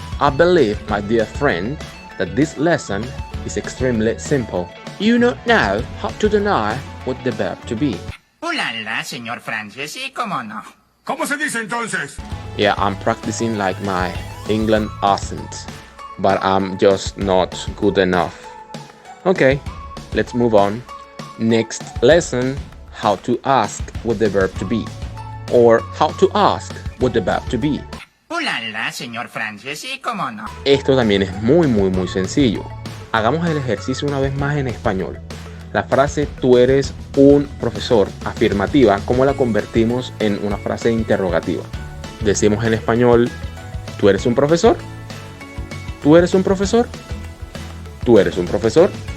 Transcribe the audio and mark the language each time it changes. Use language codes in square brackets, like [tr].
[en] I believe, my dear friend, that this lesson is extremely simple. You don't know how to deny with the verb to be. [es] Ulala, señor Francis, ¿y cómo no? ¿Cómo se dice entonces? [en] Yeah, I'm practicing like my England accent, but I'm just not good enough. Okay, let's move on. Next lesson, how to ask with the verb to be, or how to ask with the verb to be. [es] Ulala, señor Francis, ¿y cómo no? Esto también es muy sencillo. Hagamos el ejercicio una vez más en español. La frase tú eres un profesor afirmativa, ¿cómo la convertimos en una frase interrogativa? Decimos en español, ¿Tú eres un profesor? ¿Tú eres un profesor? ¿Tú eres un profesor?